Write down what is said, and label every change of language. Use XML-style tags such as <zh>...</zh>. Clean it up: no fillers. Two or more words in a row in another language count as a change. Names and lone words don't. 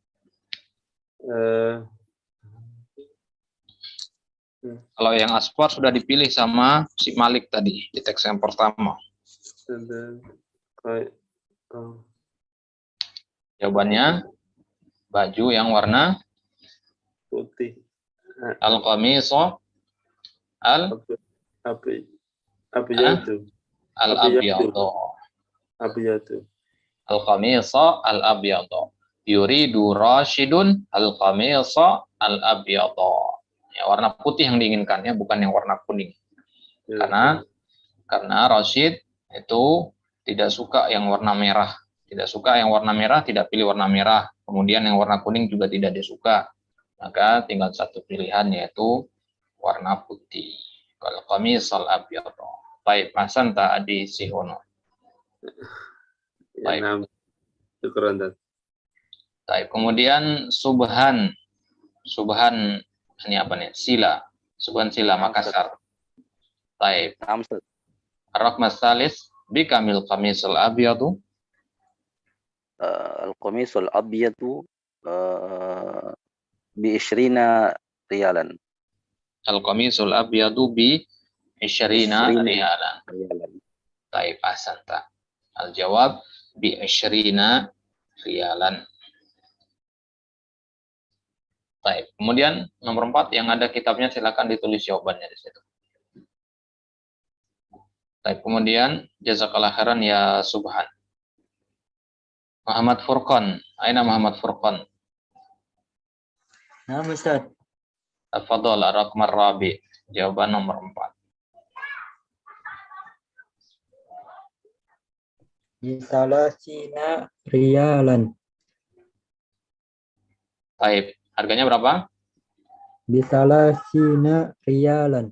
<id>Kalau yang asfar sudah dipilih sama si Malik tadi di teks yang pertama. Jawabannya baju yang warna Putih.</id> <ar>al-qamisu</ar> <id>Apa itu?</id> <ar>al-abyadu. Abiyatu. القميص الأبيض. يريد راشد القميص الأبيض.</ar> <id>Ya, warna putih yang diinginkannya, bukan yang warna kuning. Ya. Karena Rashid itu tidak suka yang warna merah. Tidak suka yang warna merah, tidak pilih warna merah. Kemudian yang warna kuning juga tidak disuka. Maka tinggal satu pilihan, yaitu warna putih. Kalau</id> <ar>القميص الأبيض.</ar> <id>Baik, Masanta Adi Sihono. Ya, Baik. nah. Syukran, Tad. Baik, kemudian subhan. Subhan ini apa nih? Sila. Subhan sila Makassar. Baik.</id> <ar>نعم أستاذ. الرقم الثالث بكم القميص الأبيض. القميص الأبيض ب20 ريالا. القميص الأبيض ب 20 ريالا. ريالا. Baik, أحسنت. الجواب ب 20 ريالا.</ar> <id>Baik, kemudian nomor 4 yang ada kitabnya silakan ditulis jawabannya di situ. Baik, kemudian</id> <ar>جزاك الله خيرا</ar> <id>ya Subhan.</id> <ar>Muhammad Furqan, aina Muhammad Furqan?</ar> <id>Nah, Ustaz.</id> <ar>تفضل الرقم الرابع.</ar> <id>Jawaban nomor 4.</id> <ar>بثلاثين ريالا.</ar> <id>Baik, harganya berapa?</id> <ar>بثلاثين ريالا.</ar>